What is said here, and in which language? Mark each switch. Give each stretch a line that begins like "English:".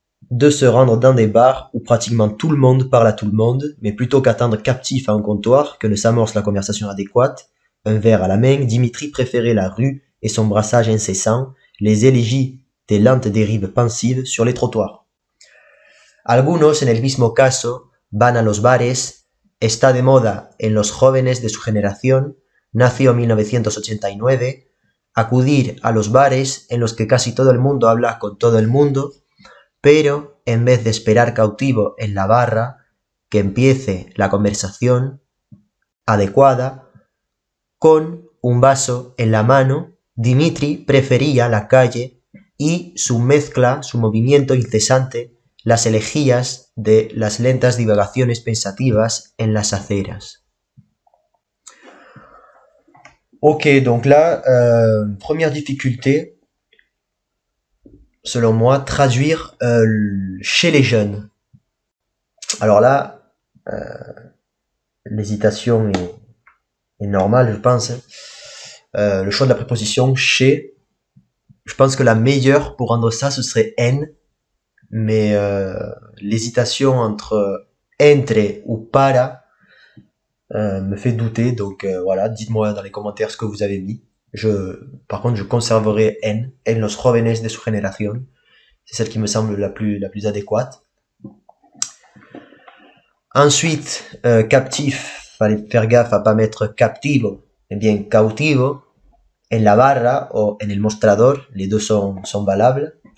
French: De se rendre dans des bars où pratiquement tout le monde parle à tout le monde, mais plutôt qu'attendre captif à un comptoir, que ne s'amorce la conversation adéquate, un verre à la main, Dimitri préférait la rue et son brassage incessant, les élégies des lentes dérives pensives sur les trottoirs.
Spanish: Algunos, en el mismo caso, van a los bares, está de moda en los jóvenes de su generación, nació en 1989, acudir a los bares en los que casi todo el mundo habla con todo el mundo, pero en vez de esperar cautivo en la barra, que empiece la conversación adecuada, con un vaso en la mano, Dimitri prefería la calle y su mezcla, su movimiento incesante, las elegías de las lentas divagaciones pensativas en las aceras.
French: Ok, donc là, première difficulté, selon moi, traduire chez les jeunes. Alors là, l'hésitation est normale, je pense. Le choix de la préposition chez, je pense que la meilleure pour rendre ça, ce serait en, mais l'hésitation entre entre ou para me fait douter, donc voilà, dites-moi dans les commentaires ce que vous avez mis. Par contre, je conserverai
Spanish: en los jóvenes de su generación.
French: C'est celle qui me semble la plus adéquate. Ensuite, captif, fallait faire gaffe à pas mettre captivo, mais bien cautivo.
Spanish: En la barra o en el mostrador,
French: les deux sont valables.